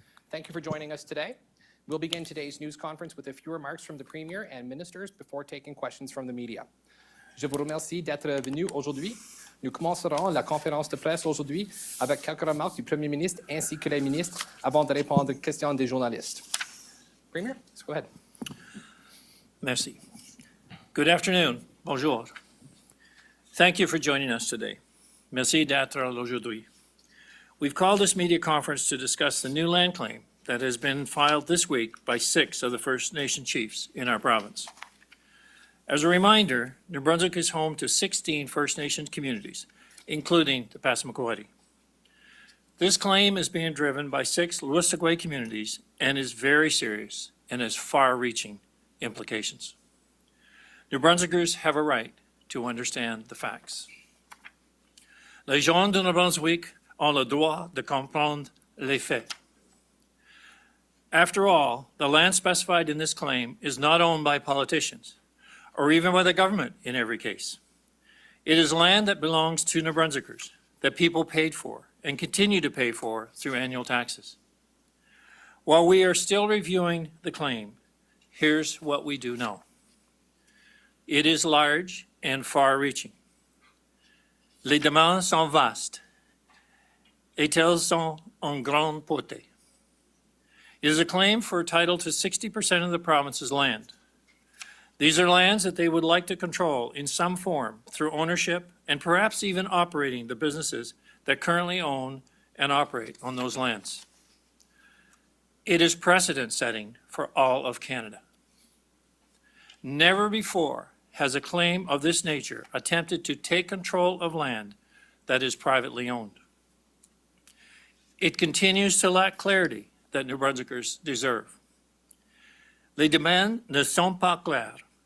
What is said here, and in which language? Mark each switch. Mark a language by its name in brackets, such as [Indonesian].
[English] Thank you for joining us today. We'll begin today's news conference with a few remarks from the Premier and ministers before taking questions from the media. [French] Je vous remercie d'être venu aujourd'hui. Nous commencerons la conférence de presse aujourd'hui avec quelques remarques du Premier ministre ainsi que les ministres avant de répondre aux questions des journalistes. [English] Premier, let's go ahead. [French] Merci. [English] Good afternoon. [French] Bonjour. [English] Thank you for joining us today. [French] Merci d'être là aujourd'hui. [English] We've called this media conference to discuss the new land claim that has been filed this week by 6 of the First Nation chiefs in our province. As a reminder, New Brunswick is home to 16 First Nations communities, including the Passamaquoddy. This claim is being driven by 6 Wolastoqey communities and is very serious and has far-reaching implications. New Brunswickers have a right to understand the facts. [French] Les gens de New Brunswick ont le droit de comprendre les faits. [English] After all, the land specified in this claim is not owned by politicians, or even by the government in every case. It is land that belongs to New Brunswickers, that people paid for and continue to pay for through annual taxes. While we are still reviewing the claim, here's what we do know. It is large and far-reaching. [French] Les demandes sont vastes, et elles sont en grande portée. [English] It is a claim for a title to 60% of the province's land. These are lands that they would like to control in some form through ownership and perhaps even operating the businesses that currently own and operate on those lands. It is precedent-setting for all of Canada. Never before has a claim of this nature attempted to take control of land that is privately owned. It continues to lack clarity that New Brunswickers deserve. [French] Les demandes ne sont pas claires.